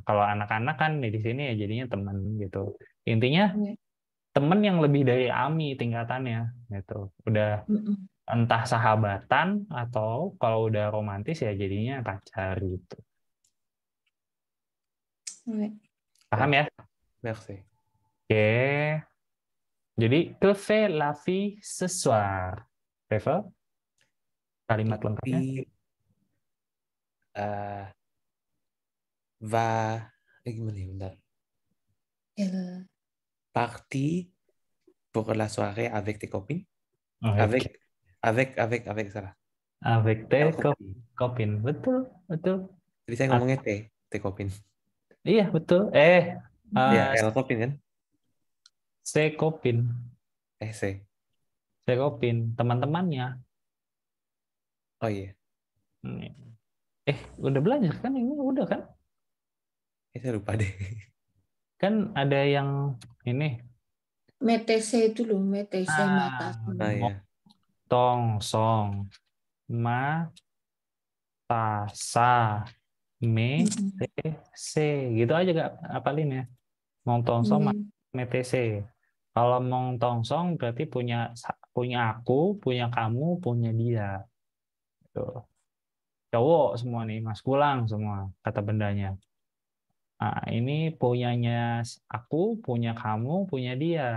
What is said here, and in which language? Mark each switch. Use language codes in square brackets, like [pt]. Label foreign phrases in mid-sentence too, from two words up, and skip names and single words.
[id] Kalau anak-anak kan di sini ya jadinya teman gitu. Intinya teman yang lebih dari AMI tingkatannya gitu. Udah entah sahabatan atau kalau udah romantis ya jadinya pacar gitu. Paham ya? Merci. Oke. [fr] Jadi que fait la fille ce soir? [id] Reva? Kalimat lengkapnya. Gimana ya, bentar. [fr] Parti pour la soirée avec tes copines. [id] Avec salah. [fr] Avec tes copines. [id] Betul. Jadi saya ngomongnya teh copine. Iya, betul. [fr] El copine kan? Se copine. Se copine, [id] teman-temannya. Oh iya. Udah belajar kan ini? Udah kan? Saya lupa deh. Kan ada yang ini. Metese itu loh, metese mata. Iya. [fr] Tong, song, ma, ta, sa, me, se. [id] Gitu aja gak apalin ya. [fr] Mong tong song, metese. [id] Kalau [fr] mong tong song [id] berarti punya aku, punya kamu, punya dia. Tuh. Cowok semua nih, maskulang semua kata bendanya. Nah, ini punyanya aku, punya kamu, punya dia.